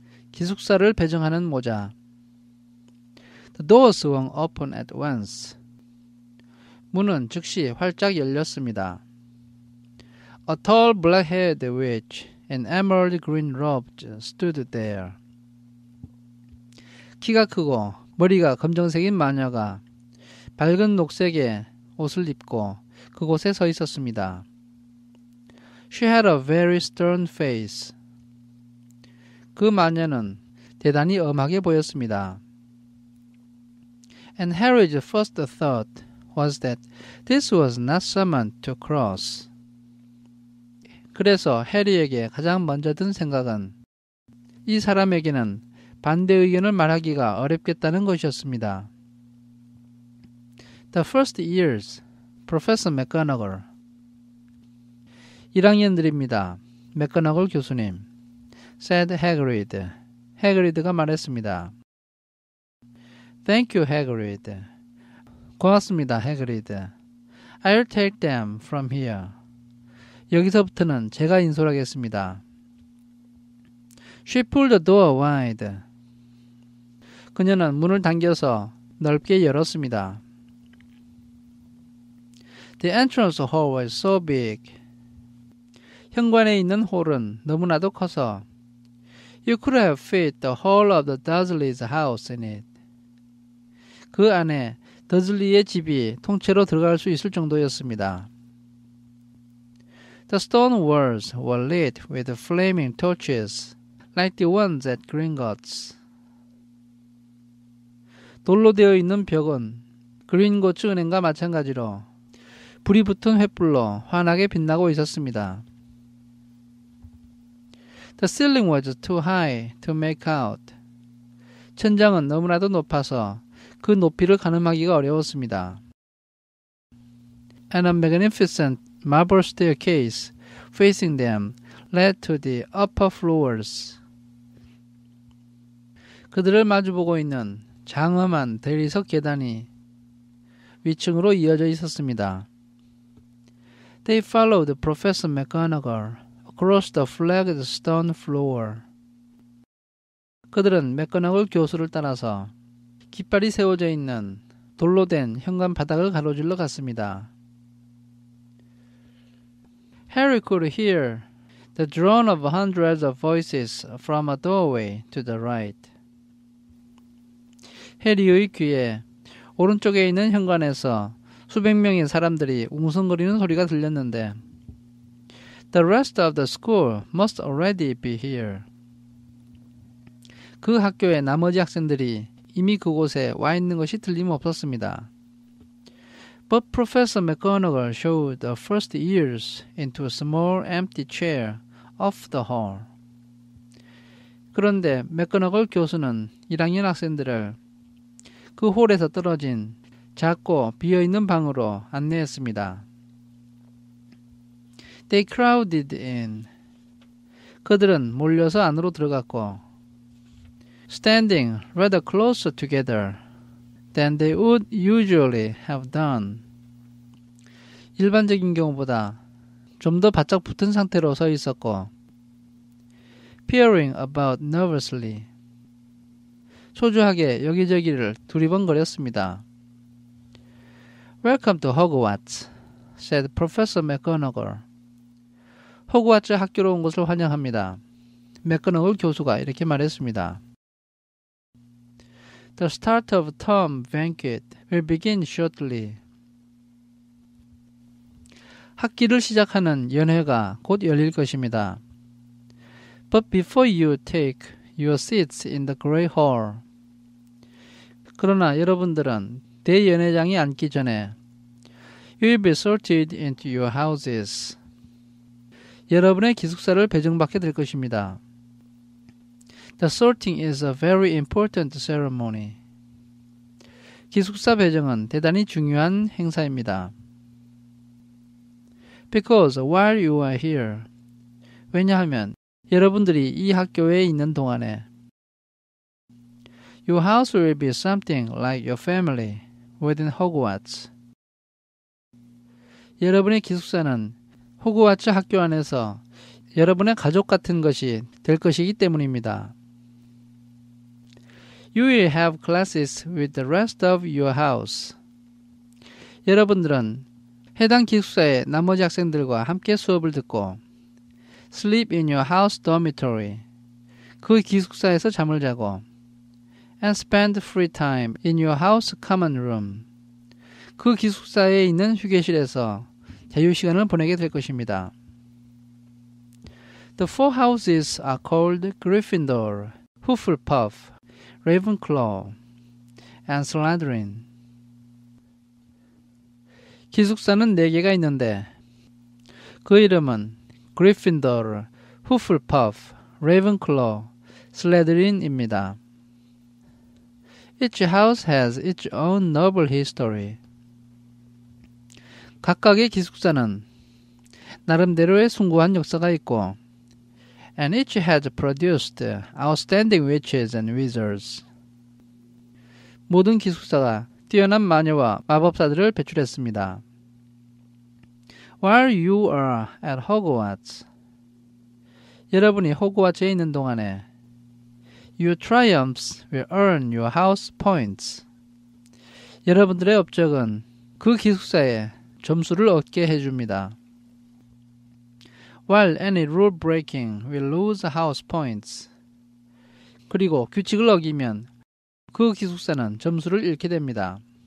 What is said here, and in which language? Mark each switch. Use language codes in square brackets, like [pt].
[ko] 기숙사를 배정하는 모자. [en] The doors swung open at once. [ko] 문은 즉시 활짝 열렸습니다. [en] A tall black-haired witch in emerald green robes stood there. [ko] 키가 크고 머리가 검정색인 마녀가 밝은 녹색의 옷을 입고 그곳에 서 있었습니다. [en] She had a very stern face. [ko] 그 마녀는 대단히 엄하게 보였습니다. [en] And Harry's first thought was that this was not someone to cross. [ko] 그래서 해리에게 가장 먼저 든 생각은 이 사람에게는 반대 의견을 말하기가 어렵겠다는 것이었습니다. [en] The first years, Professor McGonagall. [ko] 1학년들입니다. 맥거너글 교수님. [en] said Hagrid. [ko] 해그리드가 말했습니다. [en] Thank you, Hagrid. [ko] 고맙습니다, 해그리드. [en] I'll take them from here. [ko] 여기서부터는 제가 인솔하겠습니다. [en] She pulled the door wide. [ko] 그녀는 문을 당겨서 넓게 열었습니다. [en] The entrance hall was so big. [ko] 현관에 있는 홀은 너무나도 커서 [en] You could have fit the whole of the Dursleys' house in it. [ko] 그 안에 더즐리의 집이 통째로 들어갈 수 있을 정도였습니다. [en] The stone walls were lit with flaming torches, like the ones at Gringotts. [ko] 돌로 되어 있는 벽은 그린고츠 은행과 마찬가지로 불이 붙은 횃불로 환하게 빛나고 있었습니다. [en] The ceiling was too high to make out. [ko] 천장은 너무나도 높아서 그 높이를 가늠하기가 어려웠습니다. [en] And a magnificent marble staircase facing them led to the upper floors. [ko] 그들을 마주보고 있는 장엄한 대리석 계단이 위층으로 이어져 있었습니다. [en] They followed Professor McGonagall across the flagged stone floor. [ko] 그들은 맥거너글 교수를 따라서 깃발이 세워져 있는 돌로 된 현관 바닥을 가로질러 갔습니다. [en] Harry could hear the drone of hundreds of voices from a doorway to the right. [ko] 해리의 귀에 오른쪽에 있는 현관에서 수백 명의 사람들이 웅성거리는 소리가 들렸는데 [en] The rest of the school must already be here. [ko] 그 학교의 나머지 학생들이 이미 그곳에 와 있는 것이 틀림없었습니다. [en] But Professor McGonagall showed the first years into a small empty chair off the hall. [ko] 그런데 맥거너글 교수는 1학년 학생들을 그 홀에서 떨어진 작고 비어있는 방으로 안내했습니다. [en] They crowded in. [ko] 그들은 몰려서 안으로 들어갔고 [en] Standing rather closer together than they would usually have done. [ko] 일반적인 경우보다 좀 더 바짝 붙은 상태로 서 있었고 [en] Peering about nervously. [ko] 초조하게 여기저기를 두리번거렸습니다. [en] Welcome to Hogwarts, said Professor McGonagall. [ko] 호그와트 학교로 온 것을 환영합니다. 맥거너글 교수가 이렇게 말했습니다. [en] The start of term banquet will begin shortly. [ko] 학기를 시작하는 연회가 곧 열릴 것입니다. [en] But before you take your seats in the Great Hall. [ko] 그러나 여러분들은 대연회장이 앉기 전에 [en] You will be sorted into your houses. [ko] 여러분의 기숙사를 배정받게 될 것입니다. [en] The sorting is a very important ceremony. [ko] 기숙사 배정은 대단히 중요한 행사입니다. [en] Because while you are here, [ko] 왜냐하면 여러분들이 이 학교에 있는 동안에 [en] Your house will be something like your family within Hogwarts. [ko] 여러분의 기숙사는 호그와트 학교 안에서 여러분의 가족 같은 것이 될 것이기 때문입니다. [en] You will have classes with the rest of your house. [ko] 여러분들은 해당 기숙사의 나머지 학생들과 함께 수업을 듣고 [en] sleep in your house dormitory. [ko] 그 기숙사에서 잠을 자고 [en] and spend free time in your house common room. [ko] 그 기숙사에 있는 휴게실에서 자유시간을 보내게 될 것입니다. [en] The four houses are called Gryffindor, Hufflepuff, Ravenclaw, and Slytherin. [ko] 기숙사는 4개가 있는데 그 이름은 Gryffindor, Hufflepuff, Ravenclaw, Slytherin입니다. [en] Each house has its own noble history. [ko] 각각의 기숙사는 나름대로의 숭고한 역사가 있고 [en] and each has produced outstanding witches and wizards. [ko] 모든 기숙사가 뛰어난 마녀와 마법사들을 배출했습니다. [en] While you are at Hogwarts, [ko] 여러분이 호그와트에 있는 동안에 [en] Your triumphs will earn your house points. [ko] 여러분들의 업적은 그 기숙사에 점수를 얻게 해줍니다. [en] While any rule breaking will lose house points. [ko] 그리고 규칙을 어기면 그 기숙사는 점수를 잃게 됩니다.